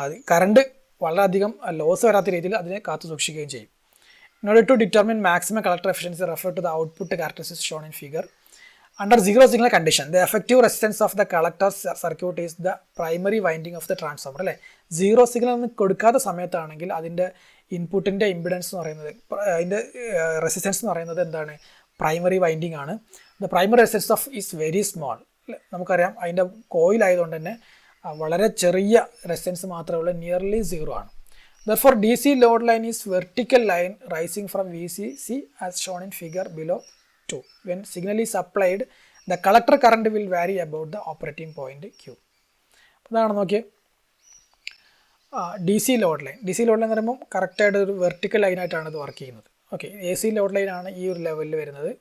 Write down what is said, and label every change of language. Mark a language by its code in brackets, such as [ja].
[ml] Current വളരെയധികം loss വരാത്ത രീതിയിൽ അതിനെ കാത്തു സൂക്ഷിക്കുകയും ചെയ്യും. [en] In order to determine maximum collector efficiency, refer to the output characteristics shown in figure. Under zero signal condition, the effective resistance of the collector circuit is the primary winding of the transformer. [ml] അല്ലേ, zero signal ഒന്നും കൊടുക്കാത്ത സമയത്താണെങ്കിൽ അതിൻ്റെ ഇൻപുട്ടിൻ്റെ impedance എന്ന് പറയുന്നത്, അതിൻ്റെ resistance എന്ന് പറയുന്നത് എന്താണ്? പ്രൈമറി വൈൻഡിങ് ആണ്. [en] The primary resistance of is very small. [ml] നമുക്കറിയാം അതിൻ്റെ കോയിൽ ആയതുകൊണ്ട് തന്നെ വളരെ ചെറിയ റെസിസ്റ്റൻസ് മാത്രമേ ഉള്ളൂ, നിയർലി സീറോ ആണ്. [en] Therefore, DC load line is vertical line rising from VCC as shown in figure below 2. When signal is applied, the collector current will vary about the operating point Q. [ml] അതാണ് നോക്കിയേ DC load line. DC load line എന്ന് പറയുമ്പോൾ കറക്റ്റായിട്ട് ഒരു vertical ലൈനായിട്ടാണ് ഇത് work ചെയ്യുന്നത്. Okay, AC load ലൈനാണ് ഈ ഒരു ലെവലിൽ വരുന്നത്.